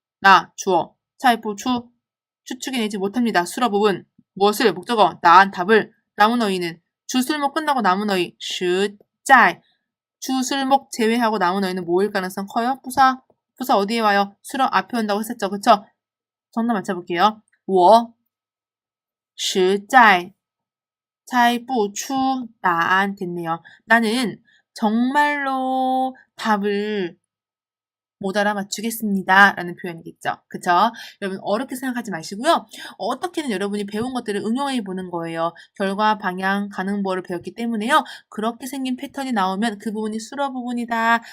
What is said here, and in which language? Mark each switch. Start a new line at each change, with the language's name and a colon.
Korean: 나 주어 차이보추 추측해내지 못합니다. 수어 부분. 무엇을? 목적어. 난 답을. 남은 어휘는 주술목 끝나고 남은 어휘.
Chinese: 实在.
Korean: 주술목 제외하고 남은 어휘는 뭐일 가능성 커요? 부사. 부사 어디에 와요? 수어 앞에 온다고 했었죠. 그쵸? 정답 맞춰볼게요.
Chinese: 我实在猜不出答案
Korean: 됐네요. 나는 정말로 답을 못 알아맞추겠습니다. 라는 표현이겠죠. 그쵸? 여러분 어렵게 생각하지 마시고요. 어떻게든 여러분이 배운 것들을 응용해 보는 거예요. 결과, 방향, 가능보어를 배웠기 때문에요. 그렇게 생긴 패턴이 나오면 그 부분이 수어 부분이다.